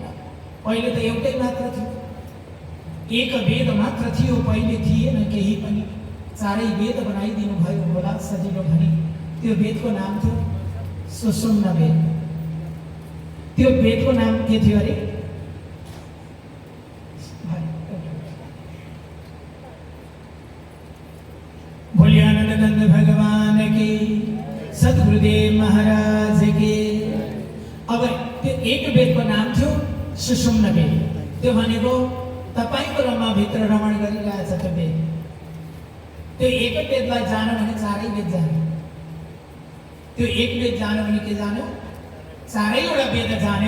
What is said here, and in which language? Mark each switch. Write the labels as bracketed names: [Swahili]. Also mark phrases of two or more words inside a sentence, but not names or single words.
[Nepali] पहिले त एउटै मात्र थियो, एक वेद मात्र थियो, पहिले थिएन केही पनि। चारै वेद बनाइदिनु भयो होला सजिलो भनी। त्यो वेदको नाम थियो सुषुम्ना वेद। त्यो वेदको नाम के थियो अरे? [Hindi] बोलिए आनंद भगवान की, सद्गुरुदेव महाराज के। [Nepali] अब त्यो एक वेदको नाम थियो सुषुम्ना वेद। त्यो भनेको तपाईको रमाभित्र रमण गरिरहेछ त्यो वेद। त्यो एक वेदलाई जान भने चारै वेद जान्यो। त्यो एक वेद जान्यो भने के जान्यो? चारैवटा वेद जान्यो।